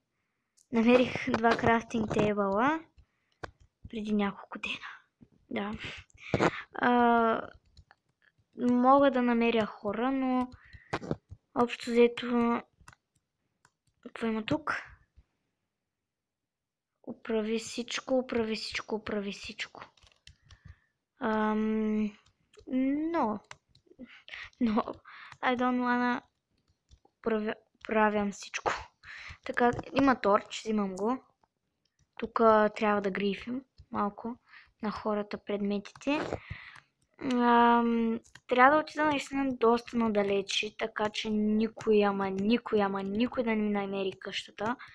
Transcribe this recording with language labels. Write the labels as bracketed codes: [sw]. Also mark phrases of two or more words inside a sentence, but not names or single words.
[bg] Намерих 2 крафтинг тейбъла преди няколко дена. Да. Мога да намеря хора, но общо взето... Какво има тук? Оправи всичко. [en] No. I don't wanna [bg] правям всичко. Така, има торч, взимам го. Тук трябва да грифим малко на хората предметите. Трябва да отида наистина доста надалече, така че никой да не ми намери къщата.